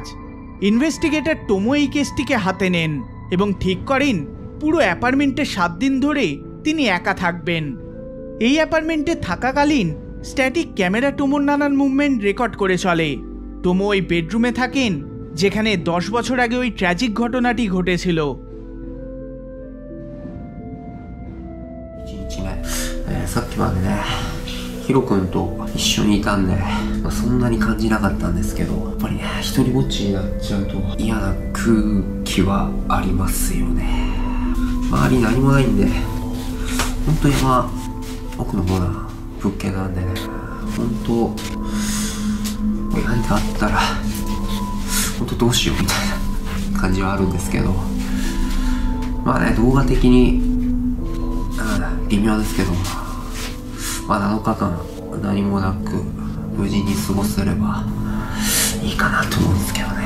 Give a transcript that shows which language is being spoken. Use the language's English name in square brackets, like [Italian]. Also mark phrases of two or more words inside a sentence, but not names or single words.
[Bangla] ইনভেস্টিগেটর টোমো এই কেসটিকে হাতে নেন এবং ঠিক করেন পুরো অ্যাপার্টমেন্টে 7 দিন ধরে তিনি একা থাকবেন। এই অ্যাপার্টমেন্টে থাকাকালীন স্ট্যাটিক ক্যামেরা টোমোর নানান মুভমেন্ট রেকর্ড করে চলে। টোমো ওই বেডরুমে থাকেন যেখানে 10 বছর আগে ওই ট্র্যাজিক ঘটনাটি ঘটেছিল। [Japanese] 1 日目、さっきまでねヒロ君と一緒にいたんで、そんなに感じなかったんですけど、やっぱりね一人ぼっちになっちゃうと嫌な空気はありますよね。周り何もないんで、本当山奥の方な物件なんでね、本当何かあったら本当どうしようみたいな感じはあるんですけど、まあね動画的に、微妙ですけど、まあ7日間何もなく無事に過ごせればいいかなと思うんですけどね。